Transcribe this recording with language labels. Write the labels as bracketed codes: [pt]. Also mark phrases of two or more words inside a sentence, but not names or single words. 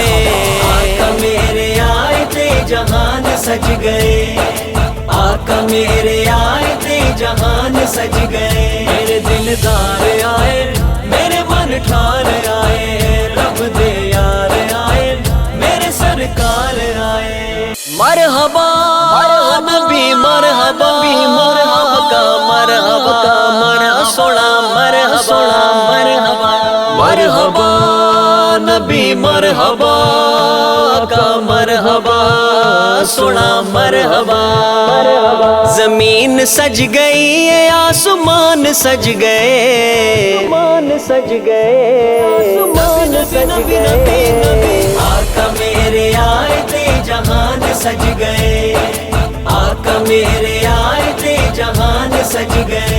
[ur] آقا میرے آئے تھے جہاں سج گئے، آقا میرے آئے تھے جہاں سج گئے. [pa] میرے دلدار آئے، میرے من ٹھار آئے، رب دے یار آئے، میرے سرکار آئے. مرحبا نبی مرحبا کا مرحبا سوہنا مرحبا مرحبا نبی مرحبا کا مرحبا سوہنا مرحبا. [ur] زمین سج گئی ہے آسمان سج گئے، آسمان سج گئے، آسمان سج گئے. آقا میرے آئے تھے جہاں سج گئے، آقا میرے آئے تھے جہاں سج گئے.